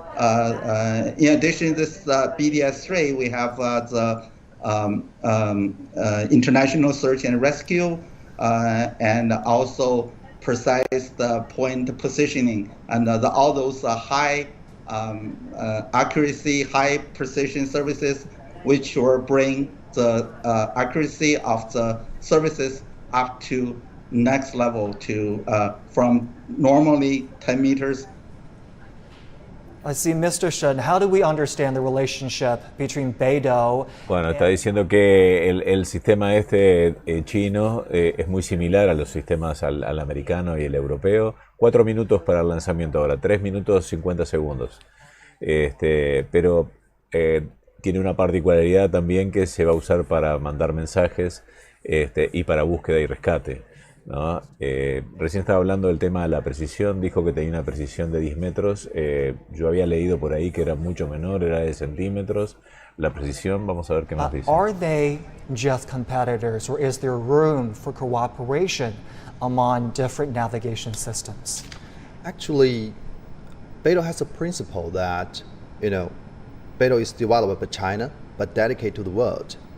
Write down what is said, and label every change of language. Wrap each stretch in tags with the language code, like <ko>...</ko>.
<en>In addition to this BDS3, we have the international search and rescue, and also precise point positioning, and all those high accuracy, high precision services, which will bring the accuracy of the services up to next level to from normally 10 meters. I see, Mr. Shen, how do we understand the relationship between Beidou?</en> <es>Bueno, está diciendo que el sistema chino es muy similar a los sistemas al americano y el europeo. 4 minutos para el lanzamiento ahora, 3 minutos 50 segundos. Pero tiene una particularidad también que se va a usar para mandar mensajes y para búsqueda y rescate, ¿no? Recién estaba hablando del tema de la precisión, dijo que tenía una precisión de 10 metros, yo había leído por ahí que era mucho menor, era de centímetros. La precisión, vamos a ver qué más dice.</es> <en>Are they just competitors, or is there room for cooperation among different navigation systems? Actually, Beidou has a principle that, Beidou is developed by China, but dedicated to the world.</en>